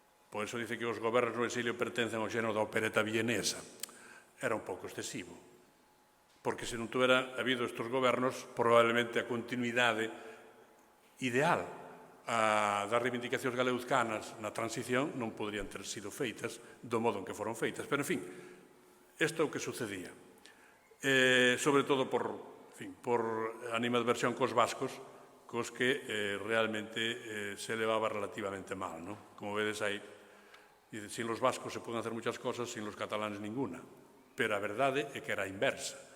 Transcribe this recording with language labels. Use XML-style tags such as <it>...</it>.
<gl>Por iso dice que os gobernos no exilio pertencen ao xénero da opereta vienesa. Era un pouco excesivo. Porque se non tuvera habido estes gobernos, probablemente a continuidade ideal das reivindicacións galeuzcanas na transición non podrían ter sido feitas do modo en que foron feitas. Pero, en fin, isto é o que sucedía. Sobre todo por animadversión cos vascos, cos que realmente se levaba relativamente mal. Como vedes aí,</gl> <es>sin los vascos se poden hacer muchas cosas, sin los catalanes ninguna.</es> <gl>Pero a verdade é que era a inversa.</gl>